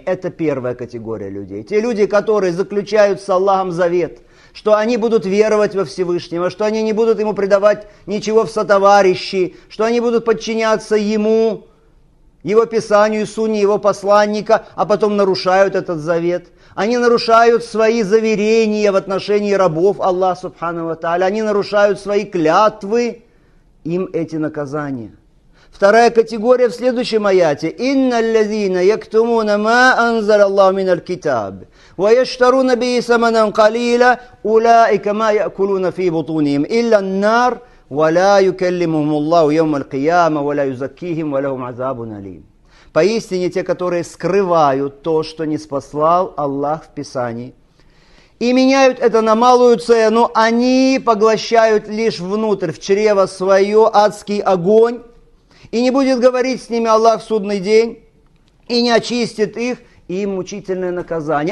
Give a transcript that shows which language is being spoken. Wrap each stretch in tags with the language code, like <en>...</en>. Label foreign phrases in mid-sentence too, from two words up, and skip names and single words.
<ru>Это первая категория людей. Те люди, которые заключают с Аллахом завет, что они будут веровать во Всевышнего, что они не будут Ему предавать ничего в сотоварищи, что они будут подчиняться Ему, Его Писанию, Сунне, Его посланника, а потом нарушают этот завет. Они нарушают свои заверения в отношении рабов Аллаха</ru> <ar>سبحانه وتعالى.</ar> <ru>Они нарушают свои клятвы. Им эти наказания. Вторая категория в следующем аяте.</ru> <ar>«إن الذين يكتمون ما أنزل الله من الكتاب، ويشترون به ثمنا قليلا، أولئك ما يأكلون في بطونهم إلا النار، ولا يكلمهم الله يوم القيامة، ولا يزكيهم، ولهم عذاب أليم».</ar> <ru>Поистине те, которые скрывают то, что не спаслал Аллах в Писании, и меняют это на малую цену, они поглощают лишь внутрь, в чрево свое, адский огонь, и не будет говорить с ними Аллах в судный день, и не очистит их, и им мучительное наказание.</ru>